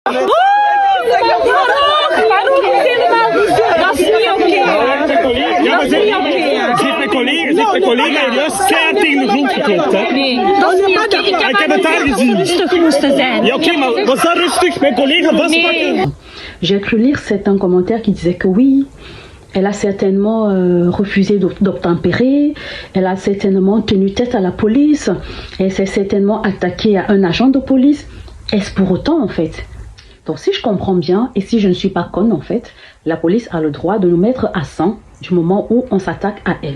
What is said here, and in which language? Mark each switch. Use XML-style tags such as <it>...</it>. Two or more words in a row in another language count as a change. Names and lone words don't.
<nl>Mijn collega heeft juist keihard tegen de grond geklopt. Hè? Nee, dat is niet oké. Ik heb het daar gezien. Rustig moesten zijn. Ja, oké, maar was dat rustig? Mijn collega vastpakken?</nl> <fr>J'ai cru lire certains commentaires qui disaient que oui, elle a certainement refusé d'obtempérer, elle a certainement tenu tête à la police, elle s'est certainement attaquée à un agent de police. Est-ce pour autant en fait? Donc si je comprends bien, et si je ne suis pas conne en fait, la police a le droit de nous mettre à 100 du moment où on s'attaque à elle.</fr>